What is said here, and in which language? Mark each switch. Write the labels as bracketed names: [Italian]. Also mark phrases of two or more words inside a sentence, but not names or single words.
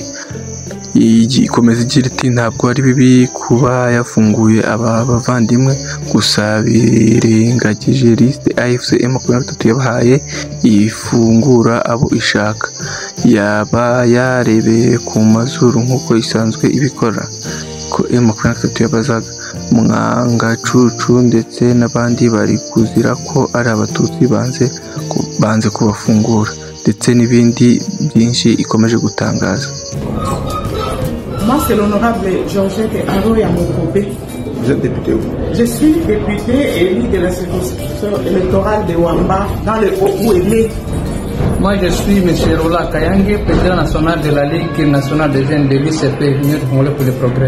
[Kinyarwanda] Ikomeza igira iti ntabwo ari bibi kuba yafunguye aba bavandimwe, gusa birengagije liste AFC M23 yabahaye ifungura abo ishaka, yaba yarebeye ku mazuru nk'uko isanzwe ibikora. Ko M23 yabazaga Mwangacucu ndetse n'abandi bari kuzira ko ari abatutsi banze kubafungura, ndetse n'ibindi byinshi ikomeje gutangaza. [French] Moi, c'est l'honorable Georgette Aroya Mokobe. Vous êtes député où? Je suis député élu de la circonscription électorale de Wamba, dans le Haut-Ouélé. Moi, je suis M. Rola Kayange, président national de la Ligue nationale des jeunes de l'UCP, Union Congolais pour le progrès.